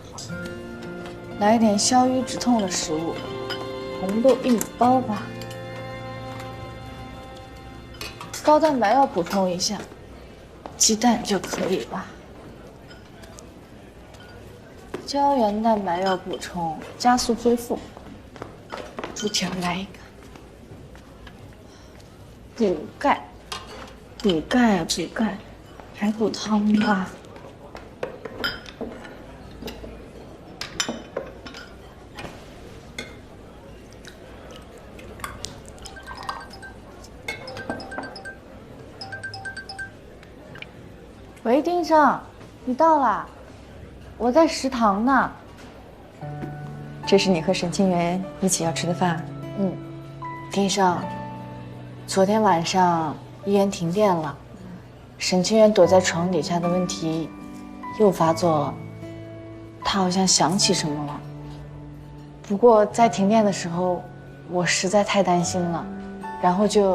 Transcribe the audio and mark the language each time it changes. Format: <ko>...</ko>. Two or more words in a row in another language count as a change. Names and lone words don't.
<zh>来一点消瘀止痛的食物，红豆1包吧。高蛋白要补充一下，鸡蛋就可以了。胶原蛋白要補充，加速恢復。豬蹄兒來一個。補鈣，補鈣啊補鈣。排骨湯吧。喂，丁生，你到啦？我在食堂呢。这是你和沈清源一起要吃的饭？嗯，丁生，昨天晚上医院停電了。沈清源躲在床底下的問題又發作了，他好像想起什麼了。不過在停電的時候， 我實在太擔心了，然後就……</zh>